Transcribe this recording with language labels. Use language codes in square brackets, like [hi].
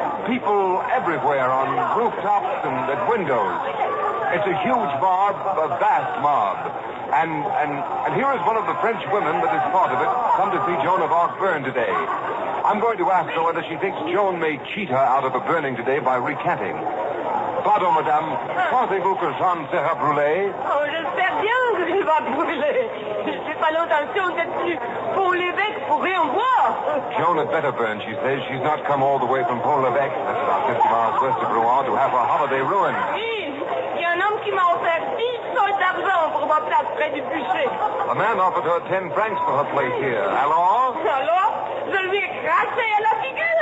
[en] People everywhere on rooftops and at windows. It's a huge mob, a vast mob. And here is one of the French women that is part of it, come to see Joan of Arc burn today. I'm going to ask her whether she thinks Joan may cheat her out of a burning today by recanting. [fr] Pardon, madame. Pensez-vous que Jean sera brûlée? Oh, j'espère bien que je vais brûler. J'ai pas l'intention d'être plus Pont-l'Évêque pour rien voir. [en] Joan had better burn, she says. She's not come all the way from Pont-l'Évêque, that's about 50 miles west of Rouen, to have her holiday ruined. [fr] Oui, il y a un homme qui m'a offert 10 sols d'argent pour ma place près du bûcher. [en] A man offered her 10 francs for her place here. [fr] Alors? Alors, je lui ai craché à la figure.